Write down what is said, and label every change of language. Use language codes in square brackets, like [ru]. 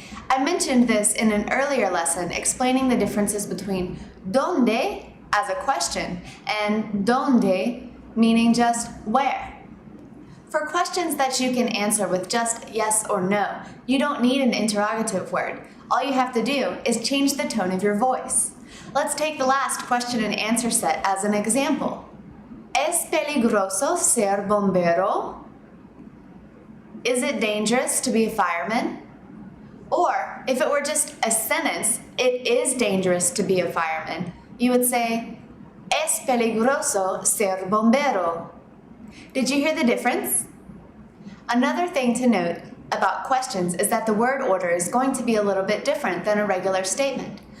[en] I mentioned this in an earlier lesson explaining the differences between donde as a question and donde meaning just where. For questions that you can answer with just yes or no, you don't need an interrogative word. All you have to do is change the tone of your voice. Let's take the last question and answer set as an example. [es] ¿Es peligroso ser bombero? [en] Is it dangerous to be a fireman? Or if it were just a sentence, it is dangerous to be a fireman, you would say, [es] es peligroso ser bombero. [en] Did you hear the difference? Another thing to note about questions is that the word order is going to be a little bit different than a regular statement.